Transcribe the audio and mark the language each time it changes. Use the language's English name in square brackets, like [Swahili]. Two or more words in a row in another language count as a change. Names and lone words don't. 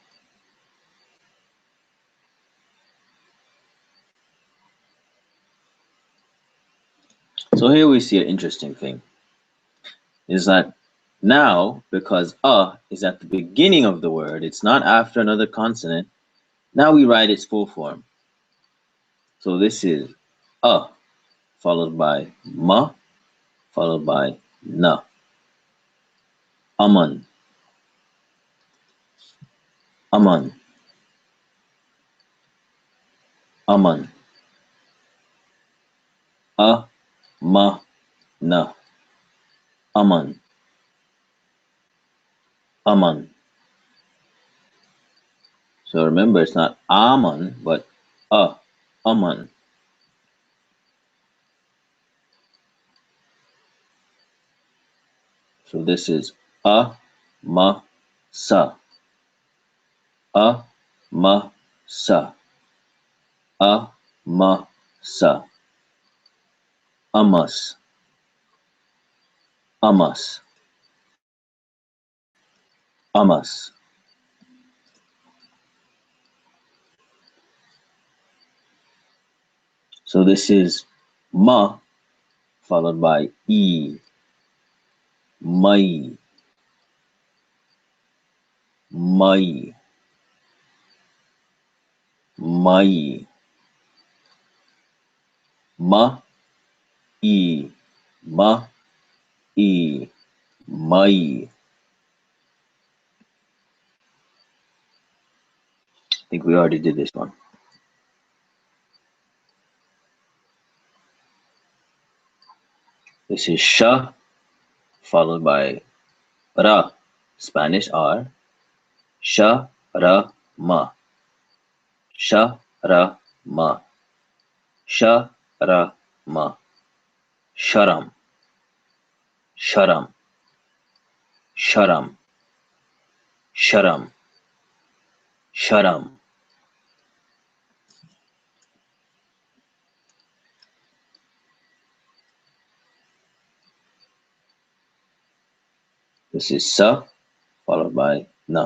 [English] So here we see an interesting thing is that now, because is at the beginning of the word, it's not after another consonant. Now we write its full form. So this is followed by ma, followed by na. Aman, aman, aman. Ma, na. Aman, aman. So remember, it's not aman, but aman. So this is ma, sa. Ma, sa. Ma, sa. Amas, amas, amas. So this is ma, followed by e. Mai, mai, mai. Ma, e, ma, e, mai. I think we already did this one. This is sha, followed by ra, Spanish R. Sha, ra, ma. Sha, ra, ma. Sha, ra, ma. Sharam, sharam, sharam, sharam, sharam. This is sa, followed by na.